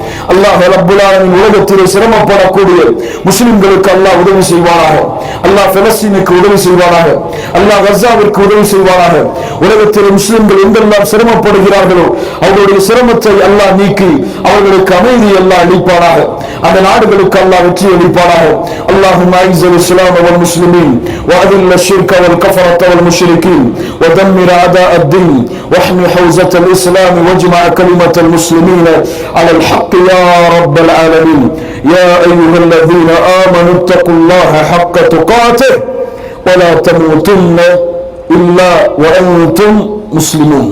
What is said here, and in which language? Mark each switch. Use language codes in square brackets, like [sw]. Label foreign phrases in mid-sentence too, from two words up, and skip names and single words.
[ar] الله رب العالمين [ta] உலகத்திலே சிரமப்படக்கூடிய முஸ்லிம்களுக்கு அல்லாஹ் உதவி செய்வானாக. அல்லாஹ் பலஸ்தீனுக்கு உதவி செய்வானாக. அல்லாஹ் கஸாவிற்கு உதவி செய்வானாக. உலகத்தில் முஸ்லிம்கள் எங்கெல்லாம் சிரமப்படுகிறார்களோ அவர்களுடைய சிரமத்தை அல்லாஹ் நீக்கி அவர்களுக்கு அமைதி அல்லாஹ் அளிப்பானாக. அந்த நாடுகளுக்கு அல்லாஹ் வெற்றி அளிப்பானாக. [ar] اللهم اعز الاسلام والمسلمين واذل الشرك والكفرة والمشركين ودمر اعداء الدين واحمي حوزة الاسلام واجمع كلمة المسلمين على الحق يا رب العالمين. يا ايها الذين امنوا اتقوا الله حق تقاته ولا تموتن الا وانتم مسلمون.